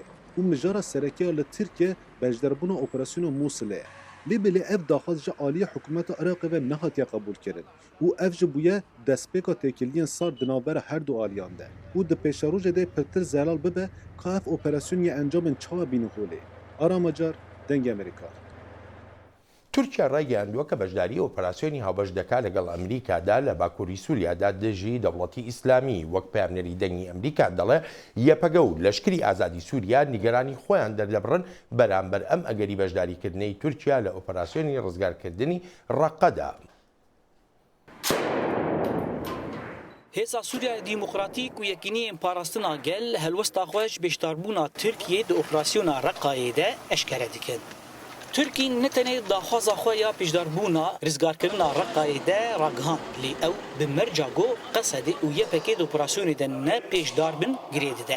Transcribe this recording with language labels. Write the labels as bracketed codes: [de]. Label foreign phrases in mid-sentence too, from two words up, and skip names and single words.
[ku] û mijara serekeya li Tirkiye beşderbûna operasyona Musulê. Lê bilê ev daxwaz ji aliyê hikûmeta Iraqê ve nehatiye qebûl kirin û ev ji bûye destpêka têkiliyên sar di navbera her du aliyan de û di pêşerojê de pirtir zelal bibe ka ev operasyonê encamên çawa bîne holê. Aramacar dengê Amerîka. [ckb] تورکیا ڕایگەیاندووە کە بەشداری ئۆپەراسیۆنی هاوبەش دەکات لەگەڵ ئەمریکادا لە باکووری سووریادا دژی دەوڵەتی ئیسلامی وەک پامنەری دەنگی ئەمریکا دەڵێ یەپەگە و لەشکری ئازادی سووریا نیگەرانی خۆیان دەردەبڕن بەرامبەر ئەم ئەگەری بەشداریکردنەی تورکیا لە ئۆپەراسیۆنی ڕزگارکردنی ڕەقەدا. [ku] Hêza Sûriya Demokratîk û Yekîniyên Parastina Gel helwesta xwe ji beşdarbûna Tirkiye di operasyona Reqqayê de eşkere dikin. Tirkiye ne tenê daxwaza xwe ya pêşdarbûna rizgarkirina Reqqayê de ragihand lê ew bi merca got Qesedê û YPG di operasyonê de ne pêşdar bin girê dide.